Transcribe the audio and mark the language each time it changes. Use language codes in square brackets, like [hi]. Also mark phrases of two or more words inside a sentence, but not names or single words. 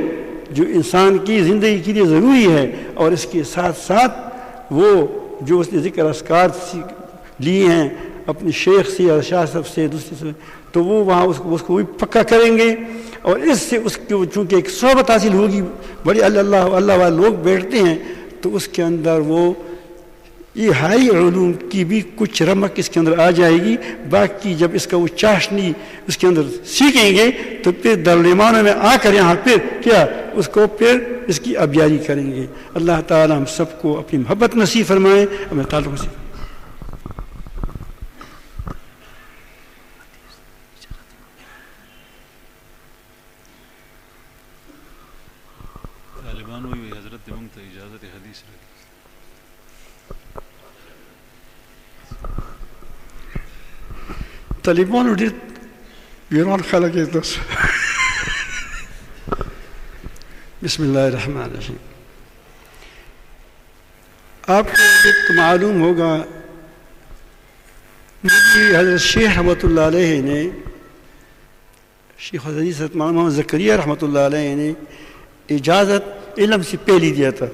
[ur] ہے جو انسان کی زندگی کے لیے ضروری ہے، اور اس کے ساتھ ساتھ وہ جو اس نے ذکر اذکار لیے ہیں اپنے شیخ سے یا شاہ صاحب سے دوسرے سے، تو وہ وہاں اس کو بھی پکا کریں گے، اور اس سے اس کو چونکہ ایک صحبت حاصل ہوگی، بڑے اللہ والے لوگ بیٹھتے ہیں، تو اس کے اندر وہ یہ ہائی علوم کی بھی کچھ رمق اس کے اندر آ جائے گی۔ باقی جب اس کا وہ چاشنی اس کے اندر سیکھیں گے تو پھر دارالایمانوں میں آ کر یہاں پھر کیا اس کو پھر اس کی ابیاری کریں گے۔ اللہ تعالی ہم سب کو اپنی محبت نصیب فرمائے، اپنے تعلق نصیب فرمائے۔ [ps] طالبان وی حضرت موږ ته اجازه حدیث راکړي. طالبانو ډېر ویران خلک یې تاسو. [ar] بسم اللہ الرحمن الرحیم. [ur] آپ کو ایک معلوم ہوگا مجھے حضرت شیخ رحمۃ اللہ علیہ نے، شیخ حدیث محمد زکریا رحمۃ اللہ علیہ نے اجازت علم سے پہلے دیا تھا.